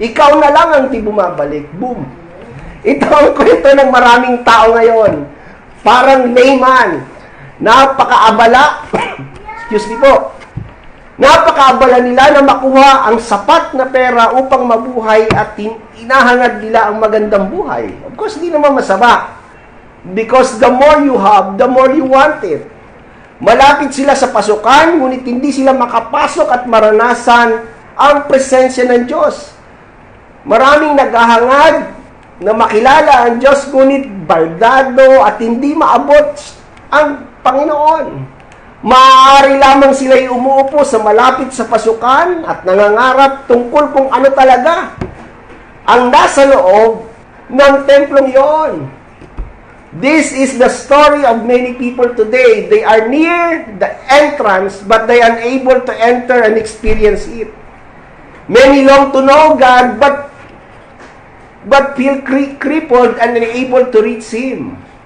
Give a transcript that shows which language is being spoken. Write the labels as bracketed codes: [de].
[tl] Ikaw na lang ang di bumabalik. Boom. Ito ang kwento ng maraming tao ngayon. Parang layman. Napakaabala. [en] Excuse me [tl] po. Napakaabala nila na makuha ang sapat na pera upang mabuhay at inahangad nila ang magandang buhay. [en] Of course, [tl] hindi naman masama. [en] Because the more you have, the more you want it. [tl] Malapit sila sa pasukan, ngunit hindi sila makapasok at maranasan ang presensya ng Diyos. Maraming naghahangad na makilala ang Diyos, ngunit baldado at hindi maabot ang Panginoon. Maaari lamang sila'y umuupo sa malapit sa pasukan at nangangarap tungkol kung ano talaga ang nasa loob ng templong iyon. [en] This is the story of many people today. They are near the entrance, but they are unable to enter and experience it. Many long to know God, but feel crippled and unable to reach Him.